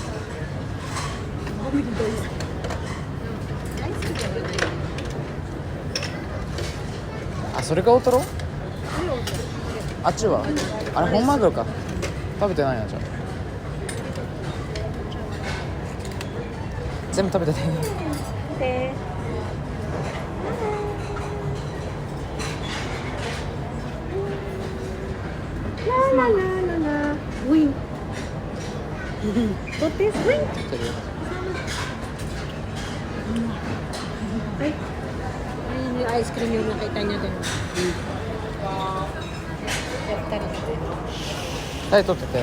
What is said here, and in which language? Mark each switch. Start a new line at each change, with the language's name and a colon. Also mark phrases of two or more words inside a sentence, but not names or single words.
Japanese: あ、それが大トロ？あっちは？あれ本マグロか。食べてないなじゃあ。全部食べてね。 Okay. La la la la la.
English: Wing. What is wing?
Filipino: Ay, ayun yung
English: ice cream
Filipino: yung nakita niya doon. Tayo to te.